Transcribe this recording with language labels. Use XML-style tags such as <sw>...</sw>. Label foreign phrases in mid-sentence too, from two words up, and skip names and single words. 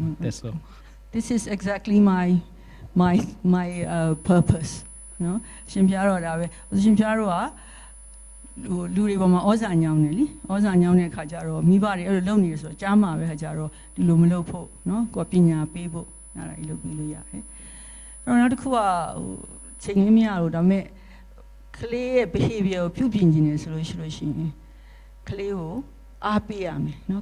<en>That's all. This is exactly my purpose. No,</en> <my>ရှင်ပြတော့ဒါပဲရှင်ပြတော့ကလူတွေပေါ်မှာဩဇာညောင်းနေလीဩဇာညောင်းတဲ့ခါကျတော့မိဘတွေအဲ့လိုလုပ်နေရဆိုတော့ကြားမှာပဲခါကျတော့ဒီလိုမလုပ်ဖို့နော်ကိုပညာပေးဖို့အဲ့ဒါ ကြီးလုပ်ပြီးလို့ရတယ်အဲ့တော့နောက်တစ်ခုကဟိုချိန်မရတော့ဒါပေမဲ့ကလေးရဲ့ behavior ကိုပြုပြင်ခြင်းနဲ့ဆိုလို့ရှိရင်ကလေးကိုအားပေးရမယ်เนาะ</my>